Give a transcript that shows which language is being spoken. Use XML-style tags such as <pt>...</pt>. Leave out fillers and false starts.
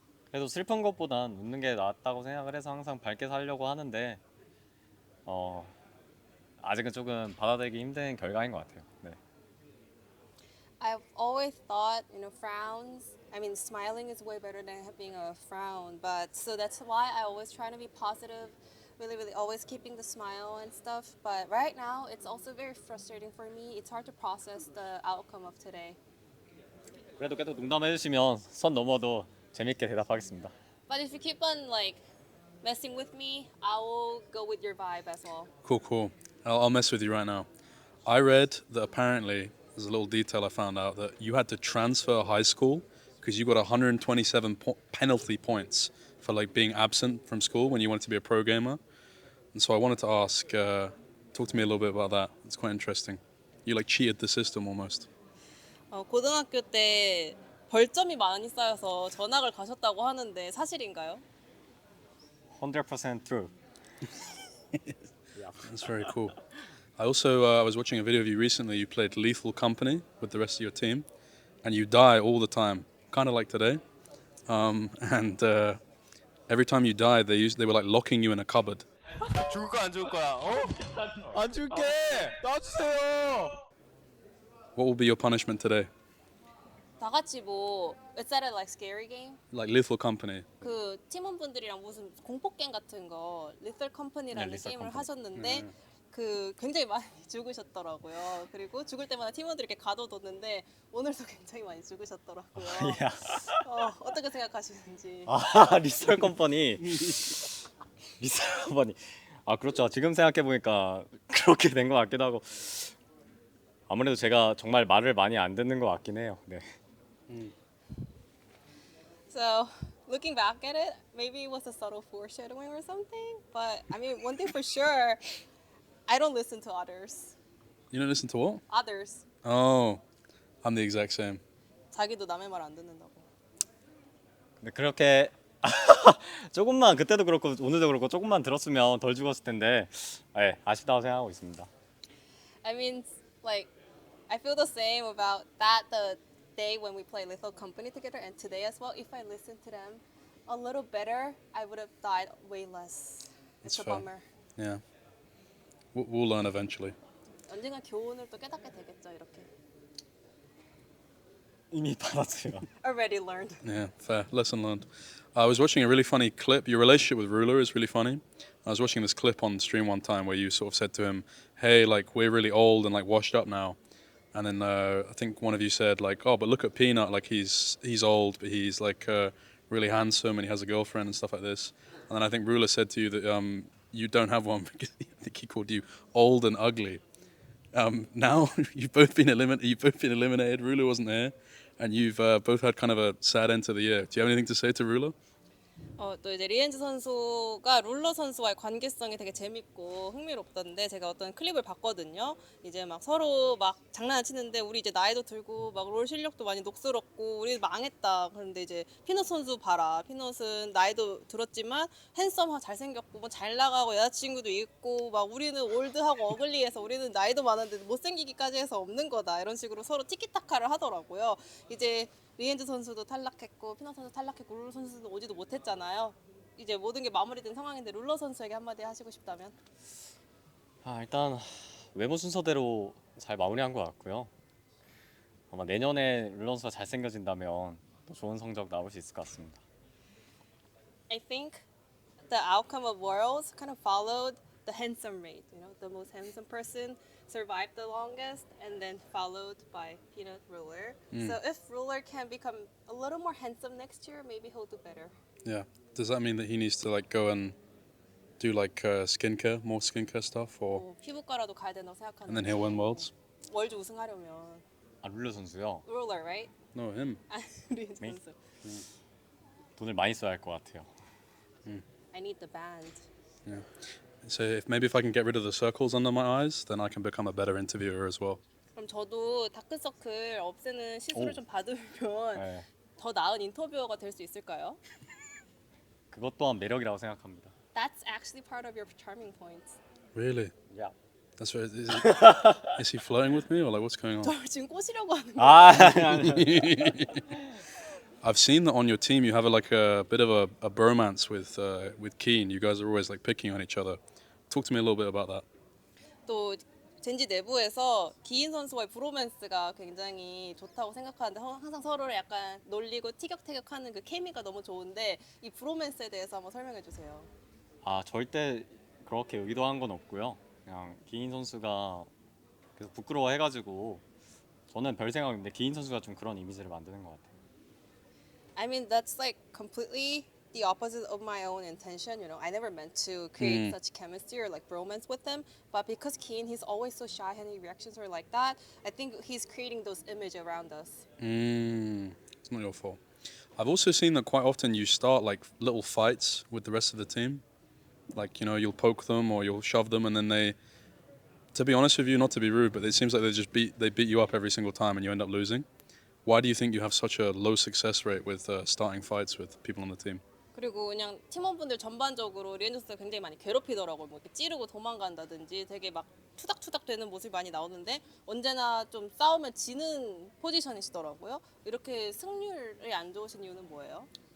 <ko>그래도 슬픈 것보단 웃는 게 낫다고 생각을 해서 항상 밝게 살려고 하는데 아직은 조금 받아들이기 힘든 결과인 것 같아요. 네.</ko> <en>I've always thought, frowns. I mean, smiling is way better than having a frown. But so that's why I always try to be positive, really, really always keeping the smile and stuff. But right now, it's also very frustrating for me. It's hard to process the outcome of today.</en> <ko>그래도 계속 농담해 주시면 선 넘어도 재밌게 대답하겠습니다.</ko> <en>But if you keep on messing with me, I will go with your vibe as well. Cool. I'll mess with you right now. I read that apparently, there's a little detail I found out, that you had to transfer high school because you got 127 penalty points for like being absent from school when you wanted to be a pro gamer. And so I wanted to ask, talk to me a little bit about that. It's quite interesting. You like cheated the system almost.</en> <ko>고등학교 때 벌점이 많이 쌓여서 전학을 가셨다고 하는데 사실인가요?</ko> <en>100% true. That's very cool. I also I was watching a video of you recently. You played Lethal Company with the rest of your team, and you die all the time, kind of like today. And every time you died, they were like locking you in a cupboard.</en> <ko>죽을 거야 안 죽을 거야? 안 줄게. 놔주세요.</ko> <en>What will be your punishment today?</en> <ko>다 같이</ko> <en>is that a scary game? Like Lethal Company.</en> <ko>그 팀원분들이랑 무슨 공포 게임 같은 거 Lethal Company라는 네, Lethal 게임을</ko> <en>Company.</en> <ko>하셨는데 그 굉장히 많이 죽으셨더라고요. 그리고 죽을 때마다 팀원들이 이렇게 가둬뒀는데 오늘도 굉장히 많이 죽으셨더라고요. 야. 어떻게 생각하시는지. 리썰 컴퍼니. 리썰 컴퍼니. 그렇죠. 지금 생각해 보니까 그렇게 된 것 같기도 하고. 아무래도 제가 정말 말을 많이 안 듣는 것 같긴 해요. 네.</ko> <en>So looking back at it, maybe it was a subtle foreshadowing or something. But I mean, one thing for sure, I don't listen to others. You don't listen to what? Others. Oh, I'm the exact same.</en> <ko>자기도 남의 말 안 듣는다고. 근데 그렇게 조금만 그때도 그렇고 오늘도 그렇고 조금만 들었으면 덜 죽었을 텐데 아쉽다고 생각하고 있습니다.</ko> <en>I mean, I feel the same about that the day when we played Lethal Company together and today as well. If I listened to them a little better, I would have died way less. It's That's a fair. bummer. Yeah. We'll learn eventually.</en> <ko>언젠가 교훈을 또 깨닫게 되겠죠, 이렇게. 이미 받았어요.</ko> <en>Already learned. Yeah, fair. Lesson learned. I was watching a really funny clip. Your relationship with Ruler is really funny. I was watching this clip on stream one time where you sort of said to him, hey, like, we're really old and like washed up now. And then I think one of you said like, oh, but look at Peanut, like he's old, but he's like really handsome and he has a girlfriend and stuff like this. And then I think Ruler said to you that you don't have one because I think he called you old and ugly. Now you've both been eliminated. Ruler wasn't here, and you've both had kind of a sad end to the year. Do you have anything to say to Ruler?</en> <ko>또 이제 리엔즈 선수가 룰러 선수와의 관계성이 되게 재밌고 흥미롭던데 제가 어떤 클립을 봤거든요. 이제 막 서로 막 장난치는데 우리 이제 나이도 들고 막 롤 실력도 많이 녹슬었고 우리 망했다. 그런데 이제 피넛 선수 봐라. 피넛은 나이도 들었지만 핸섬하고 잘생겼고 뭐 잘 나가고 여자친구도 있고 막 우리는 올드하고 어글리해서 우리는 나이도 많은데 못생기기까지 해서 없는 거다. 이런 식으로 서로 티키타카를 하더라고요. 이제 리엔즈 선수도 탈락했고 피넛 선수 탈락했고 룰러 선수도 오지도 못했잖아요. 이제 모든 게 마무리된 상황인데 룰러 선수에게 한마디 하시고 싶다면? 일단 외모 순서대로 잘 마무리한 것 같고요. 아마 내년에 룰러 선수가 잘생겨진다면 또 좋은 성적 나올 수 있을 것 같습니다.</ko> <en>I think the outcome of Worlds kind of followed the handsome rate. The most handsome person survived the longest, and then followed by Peanut Ruler. So if Ruler can become a little more handsome next year, maybe he'll do better. Yeah. Does that mean that he needs to like go and do like skincare, more skincare stuff, or</en> <ko>피부과라도 가야 된다고</ko> <en>and then</en> <ko>생각하는데</ko> <en>he'll win worlds?</en> <ko>월드 우승하려면 룰러 선수요.</ko> <en>Ruler, right? No, him.</en> <ko>리엔즈</ko> <en>Me?</en> <ko>선수. 돈을 많이 써야 할 것 같아요.</ko> <en>I need the band. Yeah. So if I can get rid of the circles under my eyes, then I can become a better interviewer as well.</en> <ko>그럼 저도 다크서클 없애는 시술을 오. 좀 받으면 네. 더 나은 인터뷰어가 될 수 있을까요? 그것 또한 매력이라고 생각합니다.</ko> <en>That's actually part of your charming points. Really?</en> <ko>야.</ko> <en>That's right. Is he flirting with me or like what's going on?</en> <ko>저를 지금 꼬시려고 하는 거예요. 아니.</ko> <en>I've seen that on your team you have like a bit of a bromance with Keen. You guys are always like picking on each other. Talk to me a little bit about that.</en> <ko>또 젠지 내부에서 기인 선수와의 브로맨스가 굉장히 좋다고 생각하는데 항상 서로를 약간 놀리고 티격태격하는 그 케미가 너무 좋은데 이 브로맨스에 대해서 한번 설명해 주세요. 아 절대 그렇게 의도한 건 없고요. 그냥 기인 선수가 계속 부끄러워해가지고 저는 별 생각 없는데 기인 선수가 좀 그런 이미지를 만드는 것 같아요.</ko> <en>I mean that's like completely the opposite of my own intention. You know, I never meant to create such chemistry or like bromance with him. But because Keen, he's always so shy, and his reactions are like that. I think he's creating those image around us. It's not your fault. I've also seen that quite often you start like little fights with the rest of the team. Like, you know, you'll poke them or you'll shove them and then they, to be honest with you, not to be rude, but it seems like they beat you up every single time and you end up losing. Why do you think you have such a low success rate with starting fights with people on the team?</en> <ko>그리고 그냥 팀원분들 전반적으로 리엔저스가 굉장히 많이 괴롭히더라고요. 뭐 이렇게 찌르고 도망간다든지 되게 막 투닥투닥 되는 모습이 많이 나오는데 언제나 좀 싸우면 지는 포지션이시더라고요. 이렇게 승률이 안 좋으신 이유는 뭐예요?</ko>